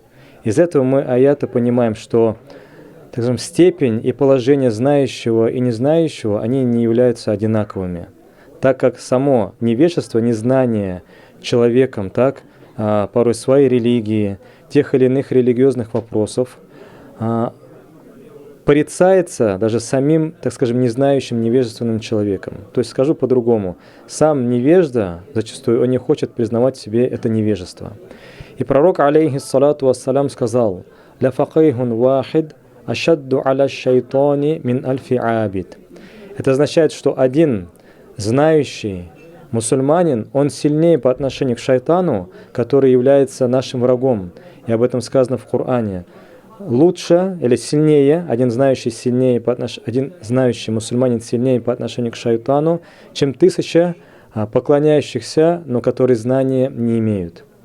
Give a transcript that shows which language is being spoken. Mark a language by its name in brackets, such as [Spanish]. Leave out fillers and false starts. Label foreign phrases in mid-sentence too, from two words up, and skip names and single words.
[Russian] Из этого мы аята понимаем, что, так скажем, степень и положение знающего и незнающего, они не являются одинаковыми, так как само невежество, незнание человеком, так, порой своей религии, тех или иных религиозных вопросов, порицается даже самим, так скажем, незнающим, невежественным человеком. То есть скажу по-другому: сам невежда, зачастую, он не хочет признавать в себе это невежество. И пророк, [Arabic] عليه الصلاة والسلام, [Russian] сказал: [Arabic] «لا فقيه واحد أشد على الشيطان من ألف عابد». [Russian] Это означает, что один знающий мусульманин, он сильнее по отношению к шайтану, который является нашим врагом. И об этом сказано в Коране. Лучше или сильнее, один знающий мусульманин сильнее по отношению к шайтану, чем 1000 поклоняющихся, но которые знания не имеют.